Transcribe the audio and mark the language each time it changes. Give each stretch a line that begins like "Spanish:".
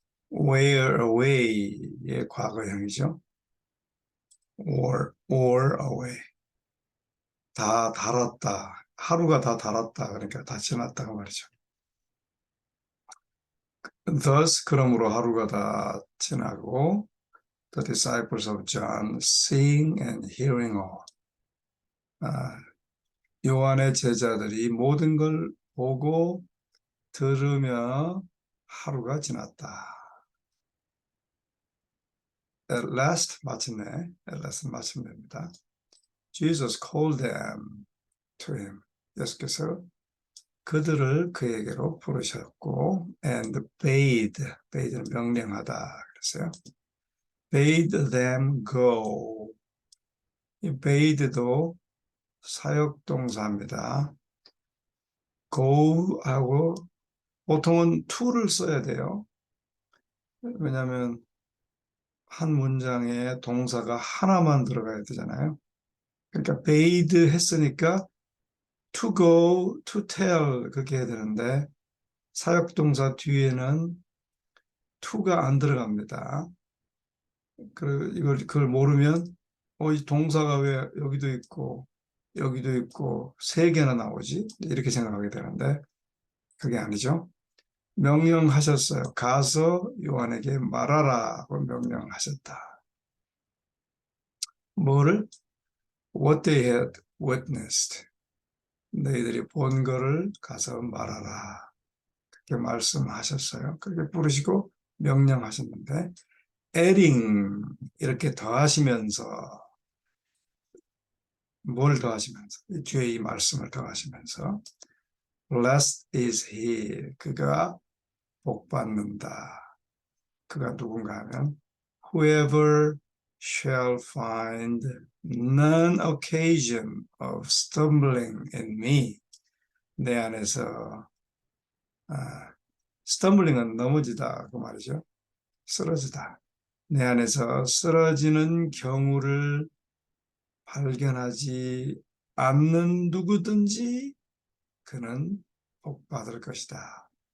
Korean: Wear away의 과거형이죠.
English: wore away.
Korean: 다 달았다. 하루가 다 달았다. 그러니까 다 지났다고 말이죠.
English: Thus,
Korean: 그러므로 하루가 다 지나고
English: the disciples of John seeing and hearing all.
Korean: 요한의 제자들이 모든 걸 보고 들으며 하루가 지났다.
English: At last,
Korean: 마침내,
English: at last
Korean: 마침내입니다.
English: Jesus called them to him.
Korean: 예수께서 그들을 그에게로 부르셨고, and bade는 명령하다 그랬어요.
English: bade them go.
Korean: 이 bade도 사역동사입니다. go하고 보통은 to를 써야 돼요. 왜냐하면 한 문장에 동사가 하나만 들어가야 되잖아요. 그러니까 bade 했으니까 to go, to tell 그렇게 해야 되는데 사역동사 뒤에는 to가 안 들어갑니다. 그걸 모르면 이 동사가 왜 여기도 있고 여기도 있고 세 개나 나오지? 이렇게 생각하게 되는데 그게 아니죠. 명령하셨어요. 가서 요한에게 말하라고 명령하셨다. 뭐를?
English: What they had witnessed.
Korean: 너희들이 본 거를 가서 말하라. 그렇게 말씀하셨어요. 그렇게 부르시고 명령하셨는데 adding 이렇게 더하시면서 뭘 더하시면서 뒤에 이 말씀을 더하시면서
English: blessed is he
Korean: 그가 복받는다. 그가 누군가 하면
English: whoever shall find none occasion of stumbling in me.
Korean: 내 안에서 stumbling은 넘어지다 그 말이죠. 쓰러지다. 내 안에서 쓰러지는 경우를 발견하지 않는 누구든지 그는 복받을 것이다.